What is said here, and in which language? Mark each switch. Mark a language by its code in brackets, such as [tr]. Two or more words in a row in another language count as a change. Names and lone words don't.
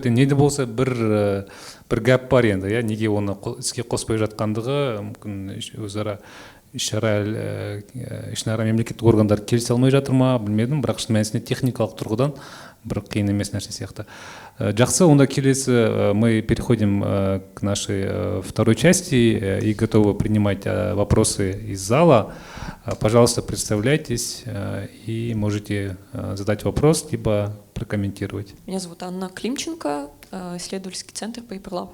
[kk] Неде болса бір гәп бар енді, неге оны іске қоспай жатқандығы, мүмкін өзара ішінара мемлекеттік органдар келісе алмай жатыр ма, білмедім, бірақ шын мәнісінде техникалық тұрғыдан бір қиын емес нәрсе сияқты. Жақсы, онда келесі [ru] мы переходим к нашей второй части и готовы принимать вопросы из зала. Пожалуйста, представляйтесь и можете задать вопрос, либо прокомментировать. Меня зовут Анна Климченко, исследовательский центр Paperlab.